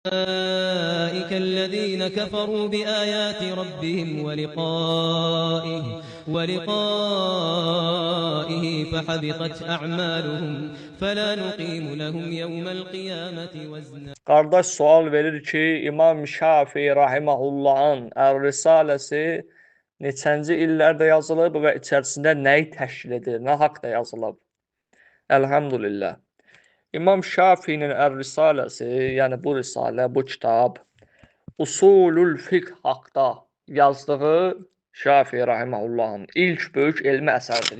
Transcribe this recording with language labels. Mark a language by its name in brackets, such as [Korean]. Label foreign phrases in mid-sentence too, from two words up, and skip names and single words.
[Arabic] أولئك الذين كفروا بآيات ربهم ولقائه فحبطت أعمالهم فلا نقيم لهم يوم القيامة وزنا. [Azerbaijani] Qardaş sual verir ki, İmam Şafii rahimehullahın Ər-Risaləsi neçənci illərdə yazılıb və içərisində nəyi təşkil edir, nə haqda yazılıb? Elhamdülillah. İmam Şafiinin Ər-Risaləsi, yəni bu risalə, bu kitab [Arabic] أصول الفقه [Azerbaijani] haqda yazdığı Şafii rahimehullahın ilk böyük elmi əsəridir.